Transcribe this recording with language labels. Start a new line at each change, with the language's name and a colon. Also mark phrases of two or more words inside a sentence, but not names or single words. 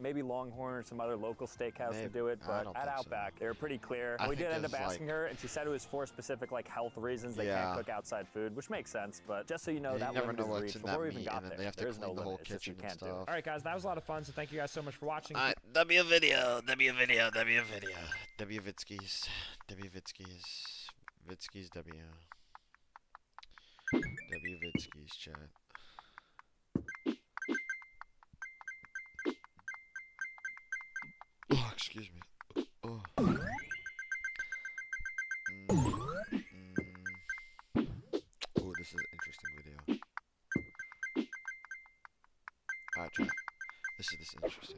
English: Maybe Longhorn or some other local steakhouse would do it, I but don't at think so. Outback, they were pretty clear. I We think did end up it's asking like- her, and she said it was for specific like health reasons. They Yeah. can't cook outside food, which makes sense. But just so you know, Yeah, that you never limit know is what's reached in before that we even meat, got and then there. they have to There is no clean the whole limit. It's just you kitchen and can't do it. stuff. All right, guys, that was a lot of fun. So thank you guys so much for watching. W video. W Vitskis. Vitskis W. W Vitskis chat. Oh, excuse me. Oh. Oh, this is an interesting video. Alright, chat. This is interesting.